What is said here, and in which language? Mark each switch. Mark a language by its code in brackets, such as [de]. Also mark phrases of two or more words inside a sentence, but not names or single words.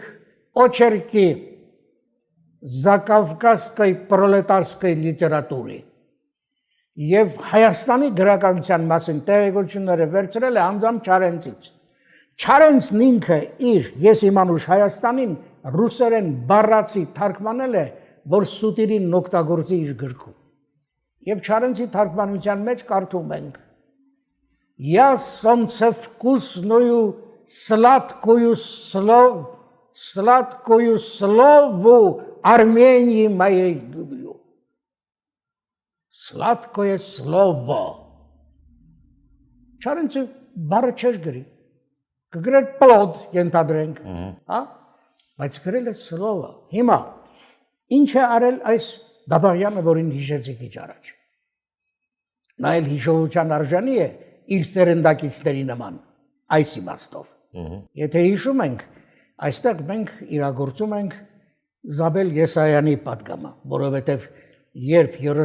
[ru] очерки Закавказской пролетарской литературы [hy] եւ Հայաստանի գրականության մասին տեղեկությունները վերցրել է անձամբ Չարենցից։ Չարենցն ինքը իր ես իմ անուշ Հայաստանին ռուսերեն բառացի թարգմանել է, որ Սուտիրին օգտագործի իր գրքում։ Եվ Չարենցի թարգմանության մեջ կարդում ենք. [ru] Я солнце вкусную сладкую слову Армении моей люблю. Сладкое слово. [hy] Չարենցը բառը չէր գրի, կգրել պլոդ ենթադրենք, բայց գրել է слово։ Հիմա ինչ է արել այս Դաբաղյանը, որին հիշեցի քիչ առաջ։ Նա էլ հիշողության արժանի է իր սերնդակիցների նման, այս իմաստով։ Եթե հիշում ենք, այստեղ մենք իրագործում ենք Զաբել Եսայանի պատգամը, որովհետև երբ